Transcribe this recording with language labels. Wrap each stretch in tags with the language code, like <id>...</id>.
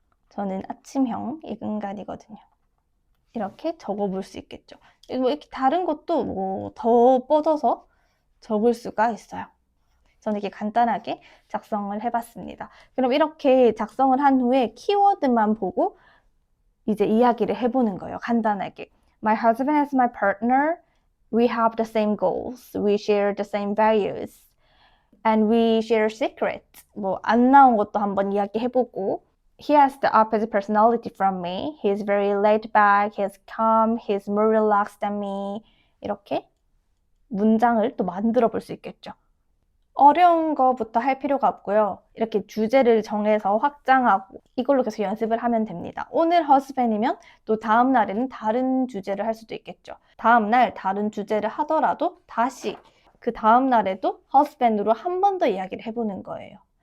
<ko>저는 아침형 인간이거든요. 이렇게 적어볼 수 있겠죠. 뭐 이렇게 다른 것도 뭐 더 뻗어서 적을 수가 있어요. 저는 이렇게 간단하게 작성을 해봤습니다. 그럼 이렇게 작성을 한 후에 키워드만 보고 이제 이야기를 해보는 거예요. 간단하게.</ko> <en>My husband is my partner. We have the same goals. We share the same values. And we share secrets.</en> <ko>뭐 안 나온 것도 한번 이야기해보고,</ko> <en>He has the opposite personality from me. He's very laid back, he's calm, he's more relaxed than me.</en> <ko>이렇게 문장을 또 만들어 볼 수 있겠죠. 어려운 거부터 할 필요가 없고요. 이렇게 주제를 정해서 확장하고 이걸로 계속 연습을 하면 됩니다. 오늘 husband이면 또 다음 날에는 다른 주제를 할 수도 있겠죠. 다음 날 다른 주제를 하더라도 다시 그 다음 날에도 husband으로 한 번 더 이야기를 해보는 거예요.</ko>